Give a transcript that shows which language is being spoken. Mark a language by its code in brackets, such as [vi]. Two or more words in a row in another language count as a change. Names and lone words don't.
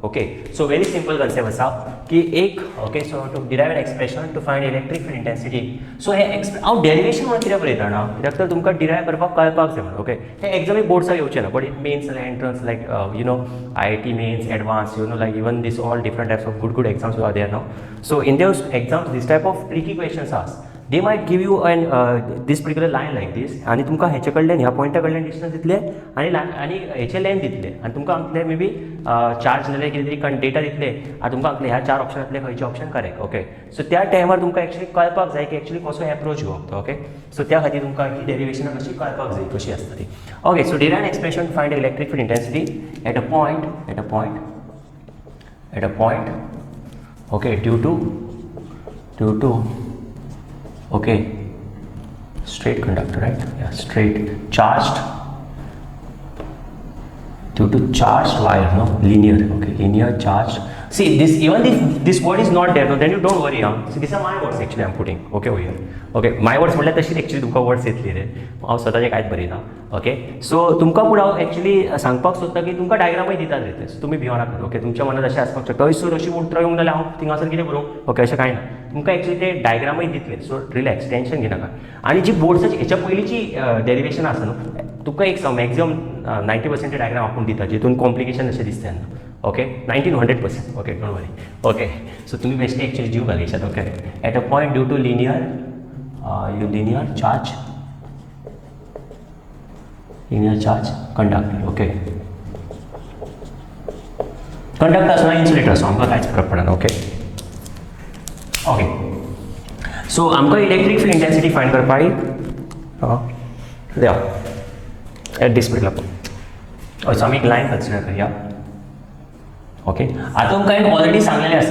[en] okay so very simple concept [kok] आसा की एक [en] okay so to derive an expression to find electric field intensity so [kok] हे हांव डेरिवेशन म्हणून कित्याक बरयता ना कित्याक तर तुमकां डिरायव करपाक कळपाक जाय म्हणून ओके हे एक्झामी बोर्ड्साक येवचें ना [en] but it means entrance like you know IIT mains advance you know like even these all different types of good exams are there now so in those exams these type of tricky questions [kok] आस [en] they might give you an these particular line like this [kok] आनी तुमकां हेचे कडल्यान ह्या पॉयंटा कडल्यान डिस्टन्स दितले आनी हेचे लेंथ दितले आनी तुमकां आमचे [en] may be [kok] चार्ज नाल्यार कितें तरी डेटा दितले आनी तुमकां ह्या 4 ऑप्शनांतले खंयचे [en] option correct okay so [kok] त्या टायमार तुमकां एक्चुअली कळपाक जाय की एक्चुअली कसो एप्रोच घेवप तो [en] okay so [kok] त्या खातीर तुमकां ही डेरिवेशनां कशी कळपाक जाय कशी आसता ती [en] okay so derive an expression to find electric field intensity at a point okay due to okay straight conductor right yeah straight charged due to charged wire no linear okay linear charged see this even if this word is not there no then you don't worry see these are my words actually I'm putting okay over here okay my words [kok] म्हटल्यार तशीच एक्चुअली तुमकां वर्ड्स येतली रे हांव स्वताचें कांयच बरयना [en] ओके [kok] सो तुमकां फुडें हांव एक्चुअली सांगपाक सोदता की तुमकां डायग्रामूय दितात रे सो तुमी भिवनाका ओके तुमच्या मनात अशें आसपाक शकता थंयसर अशी उंटरो येवंक जाल्यार हांव थिंगासर कितें करूं ओके अशें कांय ना तुमकां एक्चुअली ते डायग्रामूय दितले [en] so relax [kok] टेन्शन घेनाका आनी जी बोर्ड्साची हेच्या पयलींची डेरिवेशन आसा न्हू तुका एक मॅक्झिमम 90% डायग्राम आपूण दिता जितून कॉम्प्लिकेशन अशें दिसता ओके 100% [en] okay don't worry okay so [kok] तुमी बेश्टे एक्चुअली जीव घालयशात ओके [en] at a point due to linear charge conductor [kok] ओके कंडक्टर आसना इन्सुलेटर आसा आमकां कांयच फरक पडना [en] okay okay so [kok] आमकां [en] electric field intensity [kok] फायंड करपाक या [en] at this particular point [kok] आमी एक लायन कन्सिडर करया ओके आतां तुमकां एक ऑलरेडी सांगलेलें आसा